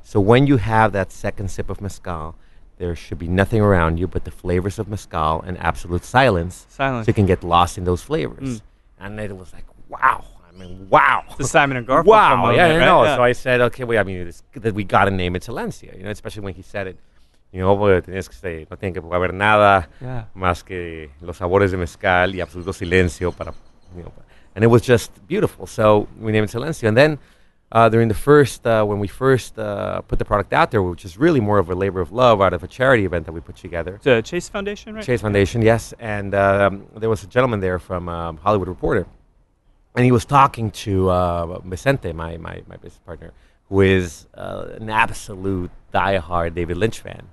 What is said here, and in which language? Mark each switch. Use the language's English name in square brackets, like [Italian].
[English] So when you have that second sip of mezcal, there should be nothing around you but the flavors of mezcal and absolute silence. Silence. So you can get lost in those flavors. And it was like, wow. I mean, wow. The Simon and Garfunkel Wow. moment, Yeah, I right? know. Yeah. So I said, okay, wait, I mean, that we got to name it Silencio, especially when he said it. [Spanish] Pues, tenías que say, no tiene que haber nada más que los sabores de mezcal y absoluto silencio para, [English] and it was just beautiful. So we named it Silencio. And then during the first, when we first put the product out there, which is really more of a labor of love out of a charity event that we put together. The Chase Foundation, right? Chase Foundation, yes. And there was a gentleman there from Hollywood Reporter, and he was talking to Vicente, my business partner, who is an absolute diehard David Lynch fan.